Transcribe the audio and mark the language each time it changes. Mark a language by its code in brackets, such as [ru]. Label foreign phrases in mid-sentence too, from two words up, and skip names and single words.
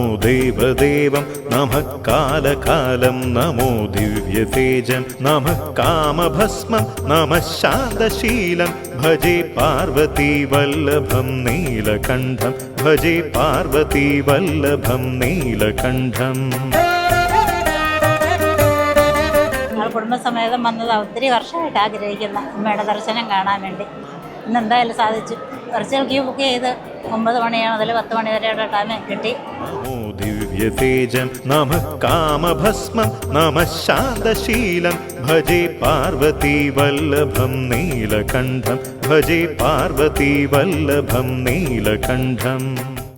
[sa] देवदेवं नमः कालकालं नमो दिव्यतेजं नमः कामभस्मं नमः शान्तशीलं भजे पार्वतीवल्लभं नीलकण्ठं भजे पार्वतीवल्लभं नीलकण्ठम् [ml] കുടുംബസമേതം വന്നത് ഒത്തിരി വർഷമായിട്ട് ആഗ്രഹിക്കുന്ന അമ്മയുടെ ദർശനം കാണാൻ വേണ്ടി ഇന്ന് എന്തായാലും സാധിച്ചു. [en] virtual queue book [ml] ചെയ്ത് 9 മണി മുതൽ 10 മണി വരെയുള്ള ടൈം കിട്ടി. [sa] ദിവ്യതേജം നമഃ കാമഭസ്മം നമഃ ശാന്തശീലം ഭജേ പാർവതീവല്ലഭം നീലകണ്ഠം ഭജേ പാർവതീവല്ലഭം നീലകണ്ഠം.